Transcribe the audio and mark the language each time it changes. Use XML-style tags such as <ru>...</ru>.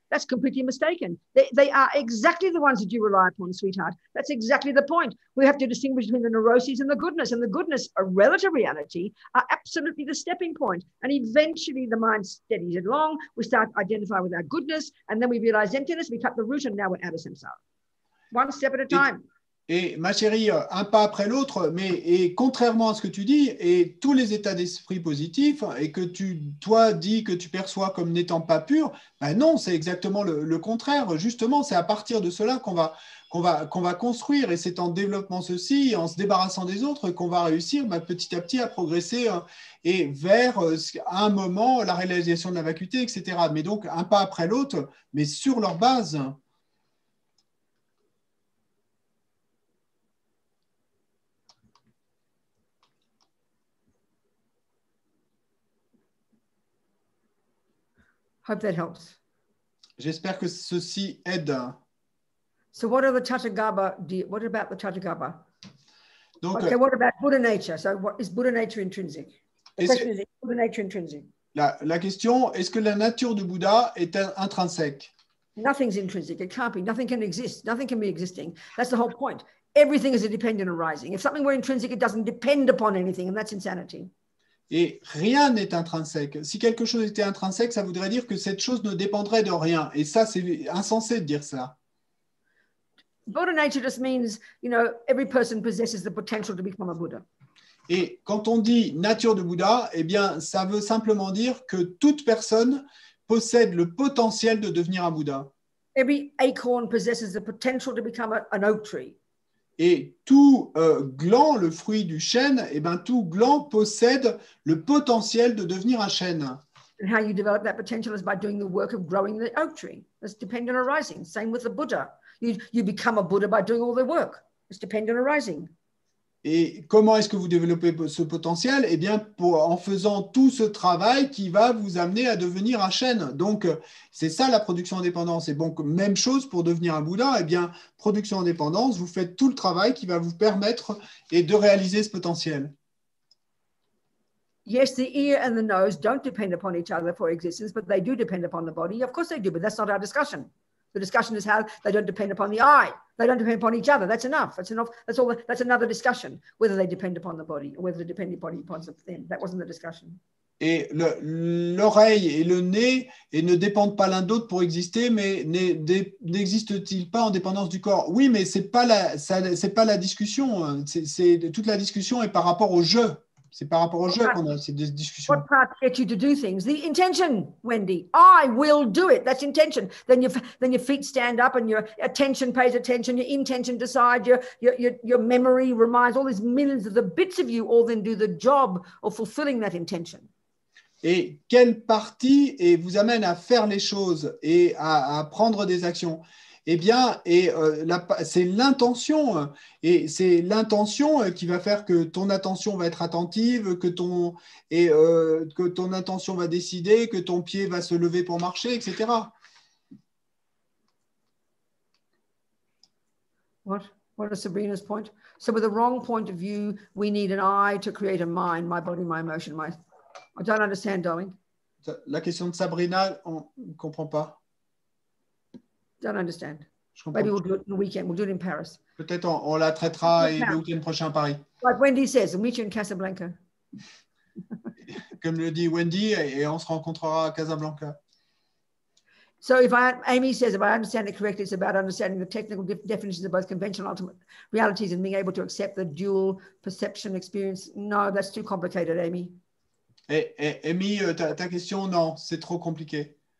<en>That's completely mistaken. They are exactly the ones that you rely upon, sweetheart. That's exactly the point. We have to distinguish between the neuroses and the goodness. And the goodness, a relative reality, are absolutely the stepping point. And eventually the mind steadies it along. We start identifying with our goodness. And then we realize emptiness. We cut the root and now we're out of samsara. One step at a time.</en> <fr>Et ma chérie, un pas après l'autre, mais contrairement à ce que tu dis, et tous les états d'esprit positifs, et que toi dis que tu perçois comme n'étant pas purs, ben non, c'est exactement le contraire. Justement, c'est à partir de cela qu'on va construire, et c'est en développant ceci, en se débarrassant des autres, qu'on va réussir petit à petit à progresser et vers à un moment la réalisation de la vacuité, etc. Mais donc un pas après l'autre, mais sur leur base.</fr> <en>Hope that helps.</en> <fr>J'espère que ceci aide.</fr> <en>So what are the Tathagata? What about the Tathagata?</en> <fr>Donc,</fr> <en>okay, what about Buddha nature? So what is Buddha nature intrinsic? The question is Buddha nature intrinsic?</en> <fr>La question, est-ce que la nature du Bouddha est intrinsèque?</fr> <en>Nothing's intrinsic. It can't be. Nothing can exist. Nothing can be existing. That's the whole point. Everything is a dependent arising. If something were intrinsic, it doesn't depend upon anything, and that's insanity.</en> <fr>Et rien n'est intrinsèque. Si quelque chose était intrinsèque, ça voudrait dire que cette chose ne dépendrait de rien. Et ça, c'est insensé de dire ça.</fr> <en>Buddha nature just means, every person possesses the potential to become a Buddha.</en> <fr>Et quand on dit nature de Bouddha, eh bien, ça veut simplement dire que toute personne possède le potentiel de devenir un Bouddha.</fr> <en>Every acorn possesses the potential to become an oak tree.</en> <fr>Et tout gland, le fruit du chêne, eh bien, tout gland possède le potentiel de devenir un chêne.</fr> <en>And how you develop that potential is by doing the work of growing the oak tree. That's dependent on arising. Same with the Buddha. You become a Buddha by doing all the work. It's dependent on arising.</en> <fr>Et comment est-ce que vous développez ce potentiel? Eh bien, en faisant tout ce travail qui va vous amener à devenir un chêne. Donc, c'est ça la production indépendance. Et donc, même chose pour devenir un Bouddha. Eh bien, production indépendance, vous faites tout le travail qui va vous permettre de réaliser ce potentiel.</fr> <en>Yes, the ear and the nose don't depend upon each other for existence, but they do depend upon the body. Of course they do, but that's not our discussion. The discussion is how they don't depend upon the eye. They don't depend upon each other. That's enough. That's enough. That's all. That's another discussion, whether they depend upon the body or whether they depend upon them. That wasn't the discussion.</en> <fr>Et l'oreille et le nez ne dépendent pas l'un d'autre pour exister, mais n'existent-ils pas en dépendance du corps? Oui, mais c'est pas la discussion. Toute la discussion est par rapport au jeu. C'est par rapport au jeu qu'on a ces discussions.</fr> <en>What part gets you to do things? The intention, Wendy. I will do it. That's intention. Then your feet stand up and your attention pays attention. Your intention decides. Your memory reminds. All these millions of the bits of you all then do the job of fulfilling that intention.</en> <fr>Et quelle partie vous amène à faire les choses et à prendre des actions? Eh bien, c'est l'intention, et c'est l'intention qui va faire que ton attention va être attentive, que ton intention va décider, que ton pied va se lever pour marcher, etc.</fr> <en>What is Sabrina's point? So with the wrong point of view, we need an I to create a mind, my body, my emotion, I don't understand, darling.</en> <fr>La question de Sabrina, on ne comprend pas.</fr> <en>Don't understand. Maybe we'll do it in the weekend. We'll do it in Paris.</en> <fr>Peut-être on la traitera le week-end prochain à Paris.</fr> <en>Like Wendy says, we'll meet you in Casablanca.</en> <fr>Comme le dit Wendy, et on se rencontrera à Casablanca.</fr> <en>So Amy says, if I understand it correctly, it's about understanding the technical definitions of both conventional and ultimate realities and being able to accept the dual perception experience. No, that's too complicated, Amy.</en> <fr>Amy, ta question, non, c'est trop compliqué.</fr>